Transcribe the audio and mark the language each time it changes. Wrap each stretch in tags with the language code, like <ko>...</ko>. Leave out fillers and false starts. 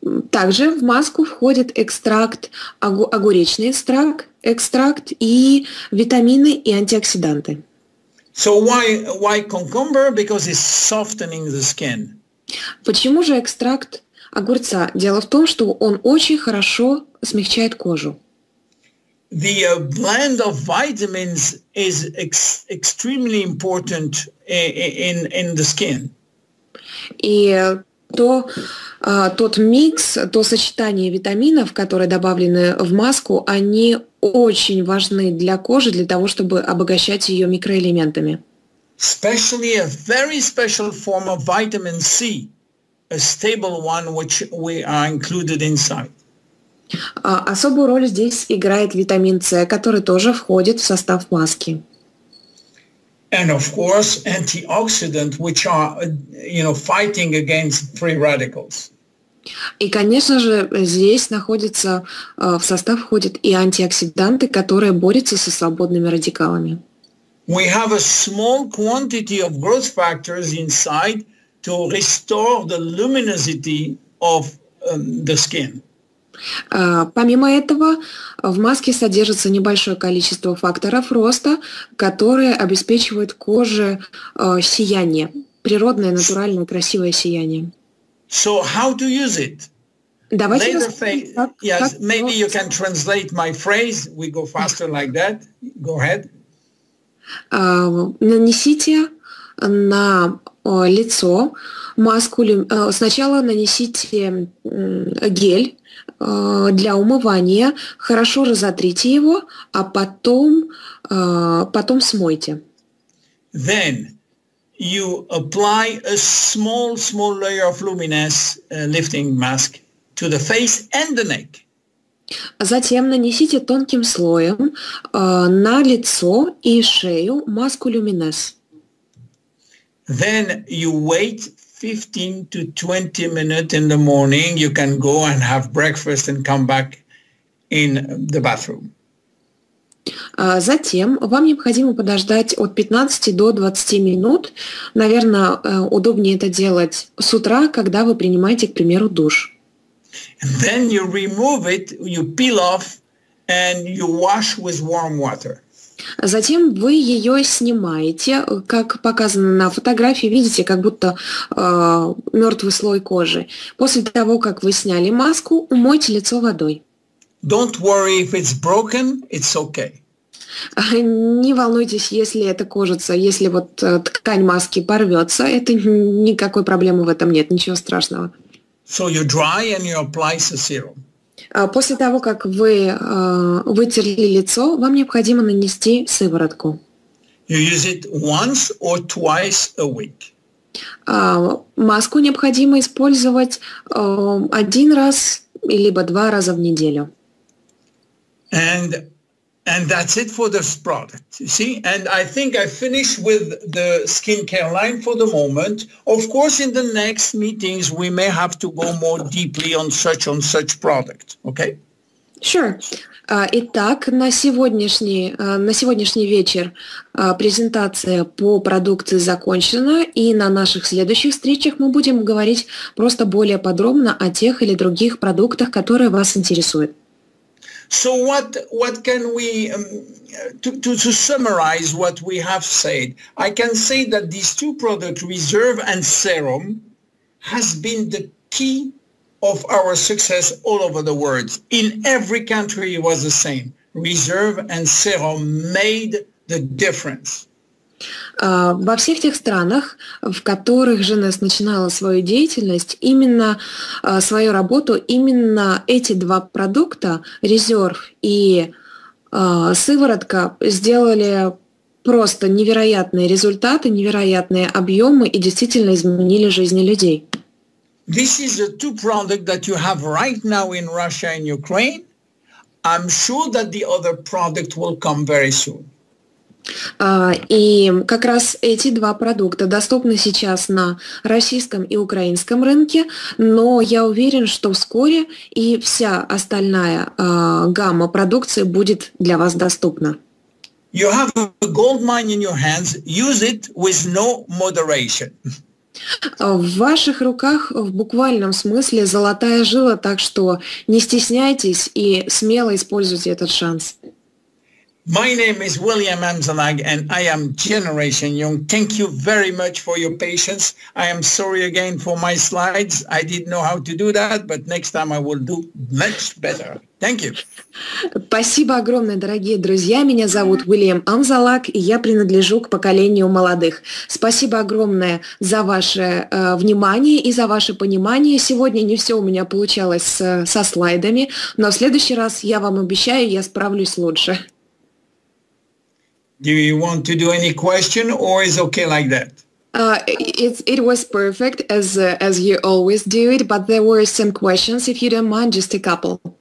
<ru>Также в маску входит экстракт, огуречный экстракт и витамины и антиоксиданты.</ru> <en>So why cucumber? Because it's softening the skin.</en> <ru>Почему же экстракт огурца? Дело в том, что он очень хорошо смягчает кожу.</ru> <en>The blend of vitamins is extremely important in the skin.</en> <ru>И то тот микс, то сочетание витаминов, которые добавлены в маску, они очень важны для кожи, для того, чтобы обогащать ее микроэлементами.</ru> <en>Especially a very special form of vitamin C, a stable one which we are included inside.</en> <ru>Особую роль здесь играет витамин С, который тоже входит в состав маски.</ru> <en>And of course, antioxidants, which are, fighting against free radicals.</en> <ru>И, конечно же, здесь находится, в состав входят и антиоксиданты, которые борются со свободными радикалами.</ru> <en>We have a small quantity of growth factors inside to restore the luminosity of the skin.</en> <ru>Помимо этого, в маске содержится небольшое количество факторов роста, которые обеспечивают коже сияние, природное, натуральное, красивое сияние.</ru> <en>So how to use it?</en> <ru>Давайте</ru> <en>yes, maybe you can translate my phrase. We go faster like that. Go ahead.</en> <ru>Нанесите на лицо маску. Сначала нанесите гель для умывания, хорошо разотрите его, а потом смойте.</ru> <en>Then you apply a small layer of Luminesse lifting mask to the face and the neck.</en> <ru>Затем нанесите тонким слоем на лицо и шею маску Luminesse.</ru> <en>Then you wait 15 to 20 minutes in the morning. You can go and have breakfast and come back in the bathroom.</en> <ru>Затем вам необходимо подождать от 15 до 20 минут. Наверное, удобнее это делать с утра, когда вы принимаете, к примеру, душ.</ru> <en>And then you remove it, you peel off, and you wash with warm water.</en> <ru>Затем вы ее снимаете, как показано на фотографии, видите, как будто мертвый слой кожи. После того, как вы сняли маску, умойте лицо водой.</ru> <en>Don't worry if it's broken, it's okay.</en> <ru>Не волнуйтесь, если это кожица, если вот ткань маски порвется, это никакой проблемы в этом нет, ничего страшного.</ru> <en>So you dry and you apply the serum.</en> <ru>После того, как вы вытерли лицо, вам необходимо нанести сыворотку.</ru> <en>You use it once or twice a week.</en> <ru>Маску необходимо использовать один раз либо 2 раза в неделю.</ru> <en>And that's it for this product, you see? And I think I finished with the skincare line for the moment. Of course, in the next meetings, we may have to go more deeply on such product, okay? Sure.</en> <ru>Итак, на сегодняшний вечер презентация по продукции закончена, и на наших следующих встречах мы будем говорить просто более подробно о тех или других продуктах, которые вас интересуют.</ru> <en>So what can we, to summarize what we have said, I can say that these two products, Reserve and Serum, has been the key of our success all over the world. In every country it was the same. Reserve and Serum made the difference.</en> <ru>Во всех тех странах, в которых ЖНС начинала свою деятельность, именно свою работу, именно эти два продукта, резерв и сыворотка, сделали просто невероятные результаты, невероятные объемы и действительно изменили жизни людей.</ru> <en>This is the two products that you have right now in Russia and Ukraine. I'm sure that the other product will come very soon.</en> <ru>И как раз эти два продукта доступны сейчас на российском и украинском рынке, но я уверен, что вскоре и вся остальная гамма продукции будет для вас доступна.</ru> <en>You have a gold mine in your hands. Use it with no moderation.</en> <ru>В ваших руках в буквальном смысле золотая жила, так что не стесняйтесь и смело используйте этот шанс.</ru> <en>My name is William Amzallag and I am Generation Young. Thank you very much for your patience. I am sorry again for my slides. I didn't know how to do that, but next time I will do much better. Thank you.</en> <ru>Спасибо огромное, дорогие друзья. Меня зовут William Amzallag, и я принадлежу к поколению молодых. Спасибо огромное за ваше внимание и за ваше понимание. Сегодня не все у меня получалось со слайдами, но в следующий раз, я вам обещаю, я справлюсь лучше.</ru> <en>Do you want to do any question, or is okay like that? It was perfect as you always do it, but there were some questions, if you don't mind, just a couple.</en>